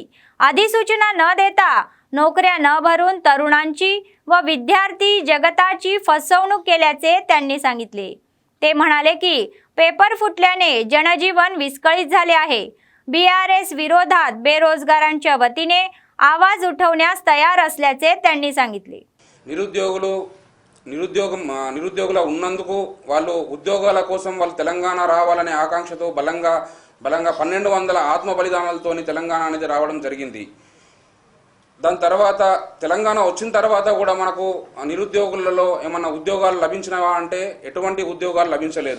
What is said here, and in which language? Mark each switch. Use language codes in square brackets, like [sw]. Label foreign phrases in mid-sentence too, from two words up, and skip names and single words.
[mr] अधिसूचना न देता, नोकऱ्या न भरून तरुणांची व विद्यार्थी जगताची फसवणूक केल्याचे त्यांनी सांगितले। ते म्हणाले की पेपर फुटल्याने जनजीवन विस्कळीत झाले आहे। बीआरएस विरोधात बेरोजगारांच्या वतीने आवाज उठवण्यास तयार असल्याचे त्यांनी सांगितले। [te] నిరుద్యోగుల ఉన్నందుకు వాళ్ళు ఉద్యోగాల కోసం వాళ్ళు తెలంగాణ రావాలనే ఆకాంక్షతో బలంగా 1200 ఆత్మ బలిదానాలతోని తెలంగాణ అనేది రావడం జరిగింది। దాని తర్వాత తెలంగాణ వచ్చిన తర్వాత కూడా మనకు నిరుద్యోగులలో ఏమన్నా ఉద్యోగాలు లభించినవా అంటే ఎటువంటి ఉద్యోగాలు లభించలేదు।